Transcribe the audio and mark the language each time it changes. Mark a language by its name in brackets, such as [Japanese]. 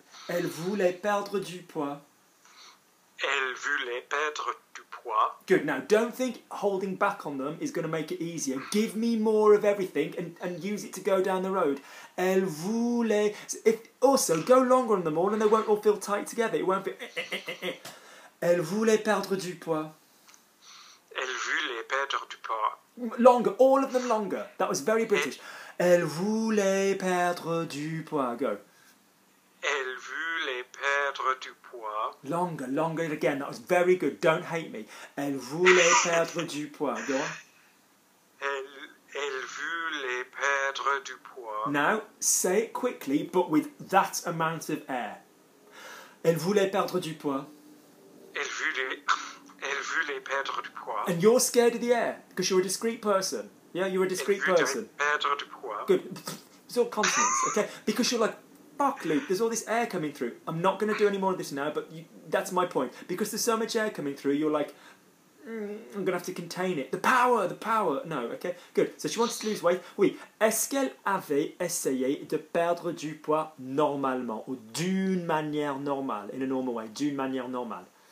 [French] Elle voulait perdre du poids. Elle voulait perdre du poids. [English] Good. Now, don't think holding back on them is going to make it easier. Give me more of everything and use it to go down the road. [French] Elle voulait... [English] Also, go longer on them all and they won't all feel tight together. It won't feel... [French] Elle voulait perdre du poids. Elle voulait perdre du poids. [English] Longer. All of them longer. That was very British. [French] Elle voulait perdre du poids. [English] Go. [French] Elle voulait perdre du poids. [English] Longer again. That was very good. Don't hate me. [French] Elle voulait perdre du poids. [English] Go on. [French] Elle voulait perdre du poids. [English] Now, say it quickly, but with that amount of air. [French] Elle voulait perdre du poids. Elle voulait perdre du poids. [English] And you're scared of the air because you're a discreet person. Yeah, you're a discreet person. [French] Elle voulait perdre du poids. [English] Good. It's all consonants, okay? Because you're like, fuck, Luke, there's all this air coming through. I'm not going to do any more of this now, but that's my point. Because there's so much air coming through, you're like, I'm going to have to contain it. The power. No, okay? Good. So she wanted to lose weight. [French] Oui. Est-ce qu'elle avait essayé de perdre du poids normalement ou d'une manière normale, [English] in a normal way, [French] d'une manière normale?